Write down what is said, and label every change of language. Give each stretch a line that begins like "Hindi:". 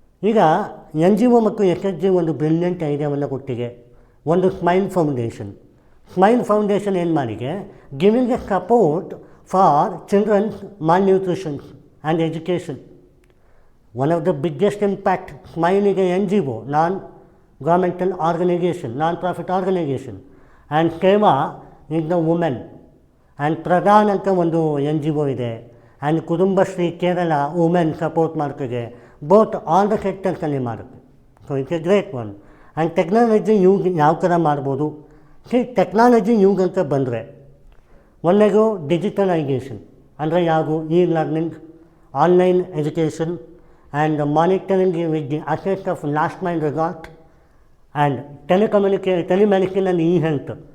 Kannada: ಈಗ NGO ಮತ್ತು SHG ಒಂದು ಬ್ರಿಲಿಯಂಟ್ ಐಡಿಯಾವನ್ನು ಕೊಟ್ಟಿದೆ. ಒಂದು ಸ್ಮೈಲ್ ಫೌಂಡೇಶನ್. ಸ್ಮೈಲ್ ಫೌಂಡೇಶನ್ ಏನು ಮಾಡಿದೆ,
English: Giving a support for childrens malnutrition and education. One of the biggest impact, Smile is an NGO, non-governmental organization, non-profit organization, and KEMA is the women, and Pradhan
Kannada: ಅಂತ ಒಂದು NGO ಇದೆ,
English: and Kudumbashree Kerala women
Kannada: support ಮಾಡ್ತಿದೆ.
English: both all the
Kannada: ಸೆಕ್ಟರ್ಸಲ್ಲಿ ಮಾಡುತ್ತೆ.
English: So it's a great one.
Kannada: And technology use ಯಾವ ಥರ ಮಾಡ್ಬೋದು, technology use ಅಂತ ಬಂದರೆ ಒಂದೇದು ಡಿಜಿಟಲೈಸೇಷನ್ ಅಂದರೆ ಯಾವುದು, E learning, online education, and
English: monitoring with the asset of last mile resort,
Kannada: and telemedicine and E health.